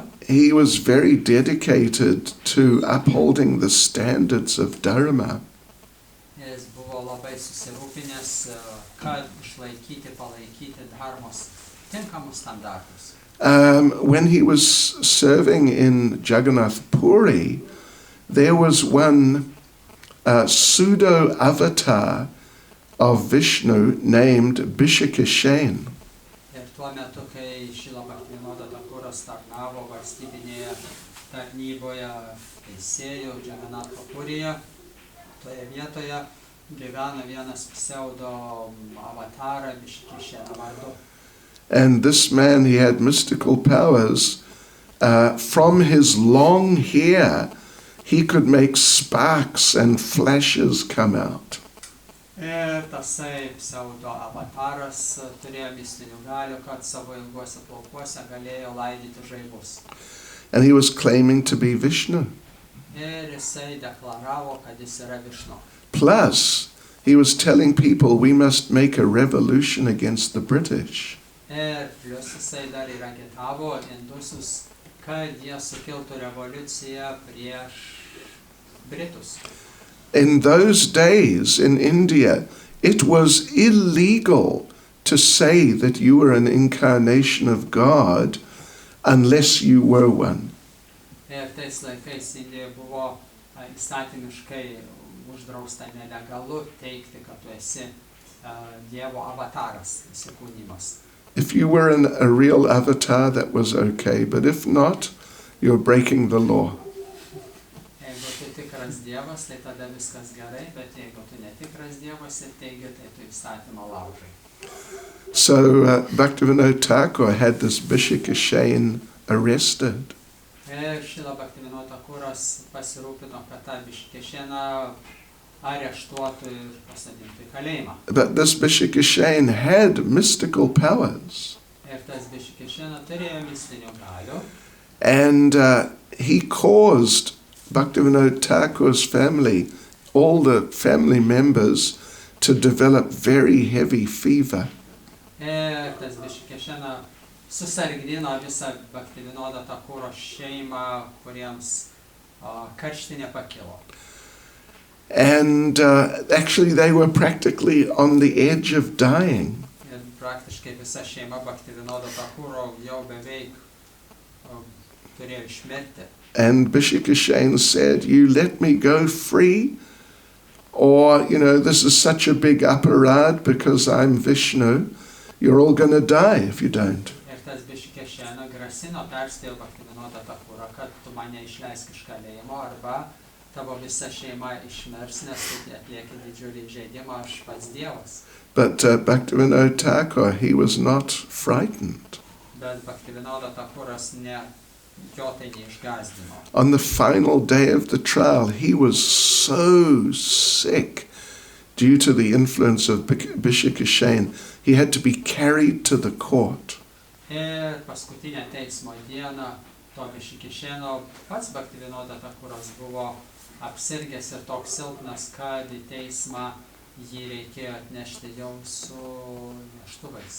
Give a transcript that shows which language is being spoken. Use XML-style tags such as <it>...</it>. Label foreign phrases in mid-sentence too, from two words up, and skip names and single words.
<en>he was very dedicated to upholding the standards of Dharma.</en> <lt>jis buvo labai susirūpinęs, kad išlaikyti, palaikyti dharmos tinkamus standartus.</lt> <en>When he was serving in Jagannath Puri, there was one pseudo-avatar of Vishnu named Bishakishen.</en> <lt>Ir tuo metu, kai Šrila Bhaktivinoda Thakuras tarnavo valstybinėje tarnyboje teisėjų Džaganatho Purijoje, toje vietoje gyveno vienas pseudo avatara Bishikishena vardu.</lt> <en>And this man, he had mystical powers. From his long hair, he could make sparks and flashes come out.</en> <lt>Ir tasai pseudo avataras turėjo mistinių galių, kad savo ilguose plaukuose galėjo laidyti žaibus.</lt> <en>And he was claiming to be Vishnu.</en> <lt>Ir jisai deklaravo, kad jis yra Višnu.</lt> <en>Plus, he was telling people we must make a revolution against the British.</en> <lt>Ir plius jisai dar ir agitavo indusus, kad jie sukiltų revoliuciją prieš Britus.</lt> <en>In those days in India, it was illegal to say that you were an incarnation of God unless you were one.</en> <lt>Ir tais laikais Indijoje buvo įstatymiškai uždrausta, nelegalu teigti, kad tu esi Dievo avataras, įsikūnimas.</lt> <en>If you were a real avatar, that was okay, but if not, you're breaking the law.</en> <lt>Jeigu tu tikras Dievas, tai tada viskas gerai, bet jeigu tu netikras Dievas ir teigi, tai tu įstatymą laužai.</lt> <en>So Bhaktivinoda Thakur had this Bishikishane arrested.</en> <lt>Ir Šrila Bhaktivinoda Thakuras pasirūpino, kad tą Bishikisheną areštuotų ir pasodintų į kalėjimą.</lt> <en>But this Bishikishane had mystical powers.</en> <lt>Ir tas Bishikishena turėjo mistinių galių.</lt> <en>And he caused Bhaktivinoda Thakur's family, all the family members, to develop very heavy fever.</en> <lt>Ir tas Bishikishena susargdino visą Bhaktivinoda Thakuro šeimą, kuriems karštinė pakilo.</lt> <en>And actually they were practically on the edge of dying.</en> <lt>Ir praktiškai visa šeima Bhaktivinoda Thakuro jau beveik turėjo išmirti.</lt> <en>And Bishikishane said, you let me go free, or, this is such a big aparad because I'm Vishnu, you're all going to die if you don't.</en> <lt>Ir tas Bishikishena grasino, perspėjo Bhaktivinoda Thakurą, kad tu mane išleisk iš kalėjimo, arba tavo visa šeima išmirs, nes tu atlieki didžiulį žaidimą, aš pats Dievas.</lt> <en>But Bhaktivinoda Thakur, he was not frightened.</en> <lt>Bet Bhaktivinoda Thakuras jo tai neišgąsdino.</lt> <en>On the final day of the trial, he was so sick due to the influence of Bishikishane, he had to be carried to the court.</en> <lt>Ir paskutinę teismo dieną to Bishikisheno pats Bhaktivinoda Thakuras buvo apsirgęs ir toks silpnas, kad į teismą jį reikėjo atnešti jau su neštuvais.</lt>